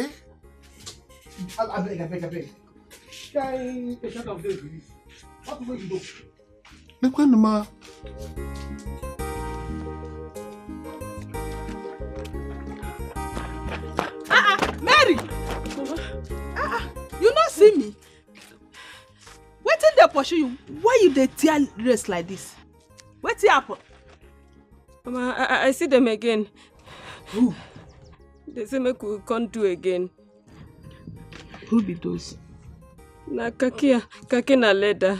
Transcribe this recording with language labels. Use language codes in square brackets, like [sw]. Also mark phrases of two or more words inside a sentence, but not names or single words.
[pcm] I beg. What will you do? Look when the man. Mary! You not see me? Wetin dey pursue you? Why you dey tear race like this? Wetin happen? Mama, I see them again. Who? They say make we can't do again. Who be those? Na KAKI na LEDA.